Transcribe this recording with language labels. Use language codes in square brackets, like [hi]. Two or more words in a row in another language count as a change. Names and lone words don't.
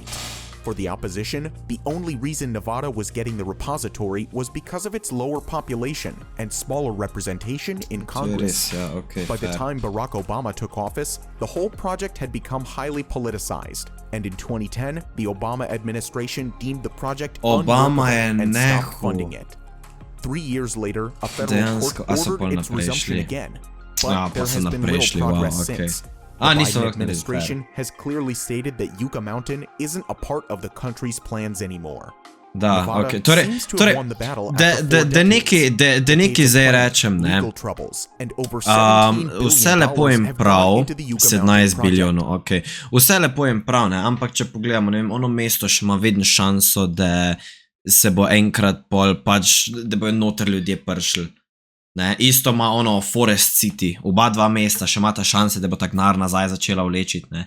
[en] For the opposition, the only reason Nevada was getting the repository was because of its lower population and smaller representation in Congress. [sl] Ja, okay, [en] By the [sl] fair. [en] time Barack Obama took office, the whole project had become highly politicized, and in 2010, the Obama administration deemed the project [sl] Obama je [en] unworkable and stopped [sl] nehal. [en] funding it. 3 years later, a federal [sl] Dejansko, [en] court [sl] a so pol [en] ordered its [sl] naprej [en] resumption [sl] šli. [en] again, [sl] Pa [en] but there [sl] so [en] has been [sl] naprej [en] little [sl] šli, wow, [en] progress [sl] okay. [en] since. [sl] A, [en] The [sl] niso [en] Biden [sl] naredili, [en] administration has clearly stated that Yucca Mountain isn't a part of the country's plans anymore. [sl] Da, [en] Nevada [sl] okej. Torej, [en] seems to have won the battle after 4 [sl] da nekaj, [en] decades. [sl] da nekaj [en] Decades of [sl] zdaj [en] fighting, [sl] rečem, ne. [en] legal troubles, and over $17 billion [sl] Vse lepo in [en] have [sl] prav, [en] gone into the Yucca [sl] 17 [en] Mountain project. [sl] bilijonov, okej. Vse lepo in prav, ne, ampak če pogledamo, ne vem, ono mesto še ima vedno šanso, da se bo enkrat pol pač, da bojo noter ljudje prišli. Ne, isto ima ono Forest City, oba dva mesta še imata šanse, da bo tak denar nazaj začela vlečiti, ne.